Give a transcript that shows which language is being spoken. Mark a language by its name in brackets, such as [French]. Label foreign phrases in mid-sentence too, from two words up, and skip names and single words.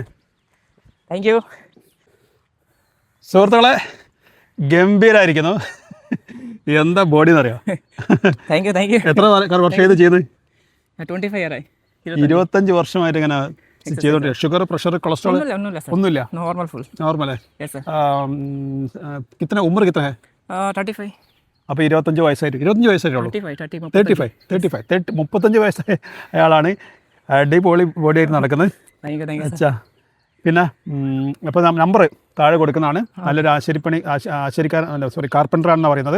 [English] thank you. [Malayalam] സുഹൃത്തുക്കളെ, ഗംഭീരമായിരിക്കുന്നു. എന്താ ബോഡി എന്നറിയോ? [English] thank you. [Malayalam] എത്ര വർഷം ഇത് ചെയ്ത്? 25 ഇയറായി. 25 വർഷമായിട്ട് ഇങ്ങനെ ചെയ്തോണ്ടിരിക്കും. ഷുഗർ, പ്രഷർ, കൊളസ്ട്രോൾ ഒന്നുമില്ല? [English] normal full. [Hindi] नॉर्मल है? [English] yes sir. [Hindi] कितना उम्र कितना है? 35. [Malayalam] അപ്പോൾ 25 വയസ്സായിട്ട്? 25 വയസ്സായിട്ടുള്ളൂ? 35 വയസ്സായ അയാളാണ് അടിപൊളി ബോഡി ആയിട്ട് നടക്കുന്നത്. അച്ഛാ, പിന്നെ അപ്പോൾ നമ്പർ താഴെ കൊടുക്കുന്നതാണ്. നല്ലൊരു കാർപ്പൻ്ററാണെന്നാണ് പറയുന്നത്.